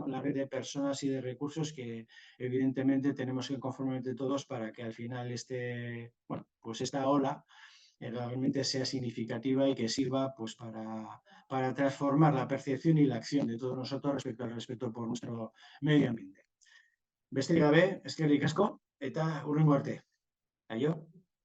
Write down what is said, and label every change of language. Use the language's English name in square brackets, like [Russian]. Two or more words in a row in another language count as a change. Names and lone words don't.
[Spanish] La red de personas y de recursos que evidentemente tenemos que conformar entre todos para que al final pues esta ola realmente sea significativa y que sirva pues, para transformar la percepción y la acción de todos nosotros respecto al respeto por nuestro medio ambiente. [Basque] Besterik gabe, eskerrik asko, eta hurrengo arte. Aio.